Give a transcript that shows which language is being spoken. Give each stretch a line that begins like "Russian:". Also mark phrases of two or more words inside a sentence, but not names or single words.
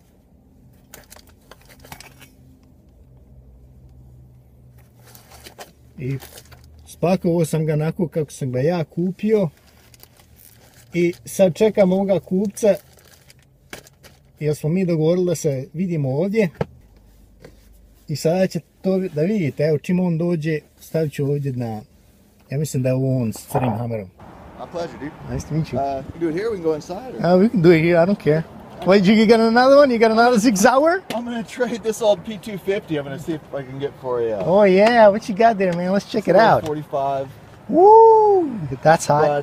Bosnian: I spakovao sam ga onako kako sam ga ja kupio. I sad čekam ovoga kupca. Jer smo mi dogovorili da se vidimo ovdje. I sada će to da vidite. Evo čim on dođe, stavit ću ovdje na... Ja mislim da je ovo on s crnim hamerom.
English: My pleasure, dude. Nice to meet you. You can do it here, we can go inside. Or... We can do it here, I don't care. Wait, you got another one? You got another Sig Sauer? I'm gonna trade this old P250. I'm gonna see if I can get for you. Oh yeah, what you got there, man? Let's check it out. 45. Woo! That's hot.